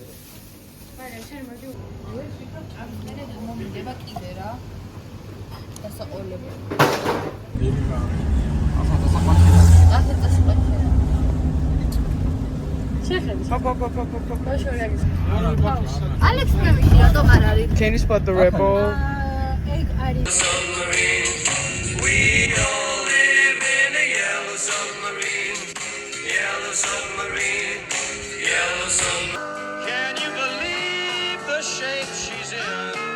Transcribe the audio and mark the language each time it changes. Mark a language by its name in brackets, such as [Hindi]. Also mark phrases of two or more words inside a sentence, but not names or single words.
[Georgian] არა, შენ მოდი. მე მომიდება კიდე რა. დასაყოლება. Alex Memishi, რატომ არ არის? [English] Can you spot the rebel? [Georgian] ეგ არის. [English] We all live in a yellow submarine. Yellow submarine. Yellow submarine. Can you believe the shape she's in?